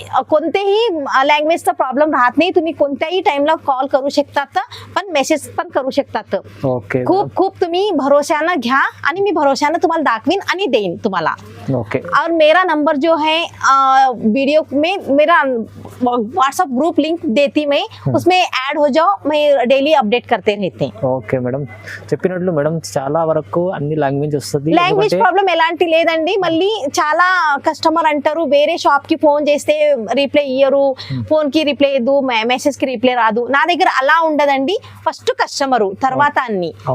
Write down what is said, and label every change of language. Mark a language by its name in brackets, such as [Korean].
[Marathi] कोणतेही लँग्वेजचा प्रॉब्लेम राहत नाही. तुम्ही कोणत्याही टाइमला कॉल करू शकतात, पण मेसेज पण करू शकतात. खूप तुम्ही भरोशानं घ्या आणि मी भरोशानं तुम्हाला दाखवीन आणि देईन तुम्हाला. [Hindi] और मेरा नंबर जो है वीडियो में मेरा व्हाट्सएप ग्रुप लिंक देती मैं, उसमें ऐड हो जाओ. मैं डेली अपडेट करते रहते हैं. [Telugu] ఓకే మేడం, చెప్పినట్లు మేడం చాలా వరకు అన్ని లాంగ్వేజ్ వస్తుంది. లాంగ్వేజ్ ప్రాబ్లం ఎలాంటి లేదండి. మళ్ళీ చాలా కస్టమర్ అంటారు వేరే షాప్ కి ఫోన్ చేస్తే రిప్లై ఇయ్యరు, ఫోన్ కి రిప్లై ఇద్దు, మెసేజ్ కి రిప్లై రాదు. నా దగ్గర అలా ఉండదండి. ఫస్ట్ కస్టమర్, తర్వాత అన్ని.